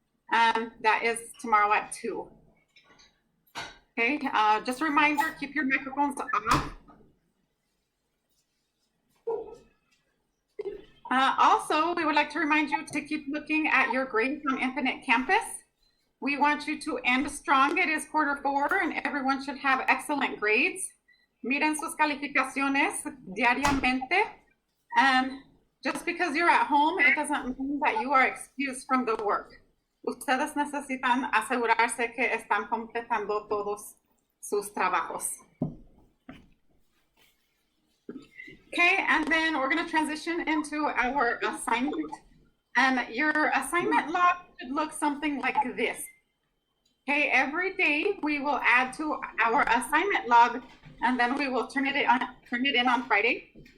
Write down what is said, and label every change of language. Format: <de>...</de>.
<en>That is tomorrow at 2. Okay, just a reminder, keep your microphones off. Also, we would like to remind you to keep looking at your grades on Infinite Campus. We want you to end strong. It is Q4 and everyone should have excellent grades.</en> <es>Miren sus calificaciones diariamente.</es> <en>Just because you're at home, it doesn't mean that you are excused from the work.</en> <es>Ustedes necesitan asegurarse que están completando todos sus trabajos.</es> <en>Okay, and then we're going to transition into our assignment. Your assignment log should look something like this. Okay, every day we will add to our assignment log, and then we will turn it in on Friday.</en>